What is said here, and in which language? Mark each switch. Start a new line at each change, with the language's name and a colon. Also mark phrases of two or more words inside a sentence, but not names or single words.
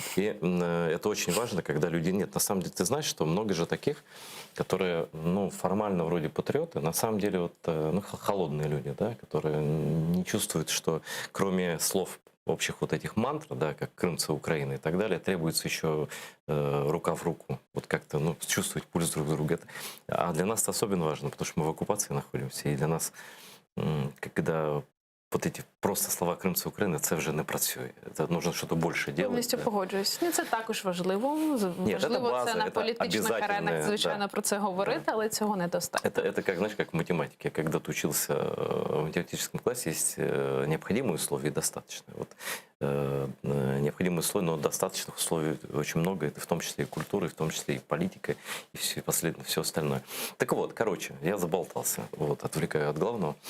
Russian: И это очень важно, когда людей нет. На самом деле, ты знаешь, что много же таких, которые, формально вроде патриоты, на самом деле холодные люди, да, которые не чувствуют, что кроме слов общих вот этих мантр, да, как крымцы Украины и так далее, требуется еще рука в руку, вот как-то чувствовать пульс друг друга. А для нас это особенно важно, потому что мы в оккупации находимся, и для нас, когда вот эти просто слова
Ukrainian: «Кримці України» – це вже не працює. Це нужно щось більше робити. Повністю погоджуюсь. Це також важливо. Важливо база, це на політичних аренах, звичайно, про це говорити, але цього недостатньо.
Russian: Это как, знаешь, как в математике. Когда ты учился в математическом классе, есть необходимые условия и достаточные. Вот, необходимые условия, но достаточных условий очень много. Это в том числе и культура, и в том числе и политика, и все остальное. Так вот, короче, я заболтался. Вот, отвлекаю от главного.